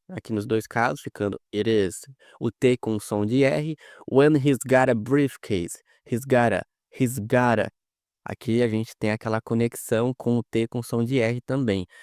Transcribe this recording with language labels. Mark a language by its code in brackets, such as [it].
[pt] Aqui nos dois casos, ficando [en] it is. [pt] O T com som de R. [en] When he's got a briefcase, he's gotta. [pt] Aqui a gente tem aquela conexão com o T com som de R também.